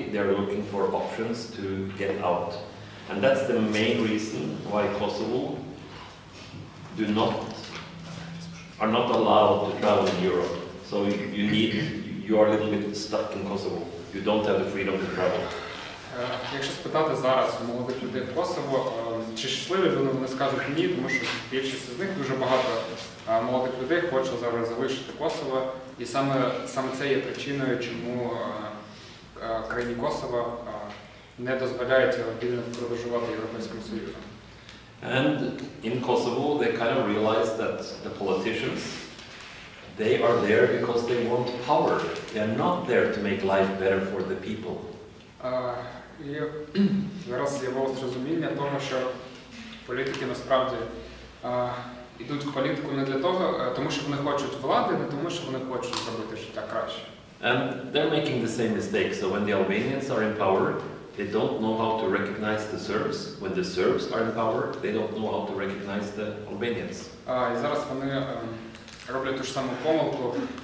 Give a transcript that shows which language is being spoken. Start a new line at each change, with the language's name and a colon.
English: They are looking for options to get out. And that's the main reason why Kosovo do not are not allowed to travel in Europe. So you are a little bit stuck in Kosovo. You don't have the freedom to travel.
Ukrainian: Якщо спитати зараз молодих людей в Косово, чи щасливі вони скажуть ні, тому що більшість з них, дуже багато молодих людей хоче зараз залишити Косово, і саме це є причиною, чому країні Косово не дозволяють вільно подорожувати Європейським Союзом.
English: And in Kosovo they kind of realize that the politicians, they are there because they want power. They are not there to make life better for the people.
Ukrainian: І зараз з'явилось розуміння того, що політики насправді йдуть в політику не для того, тому що вони хочуть влади, не тому що вони хочуть зробити життя краще.
English: And they're making the same mistake. So when the Albanians are in power, they don't know how to recognize the Serbs. When the Serbs are in power, they don't know how to recognize the Albanians.
Ukrainian: І зараз вони роблять ту ж саму помилку.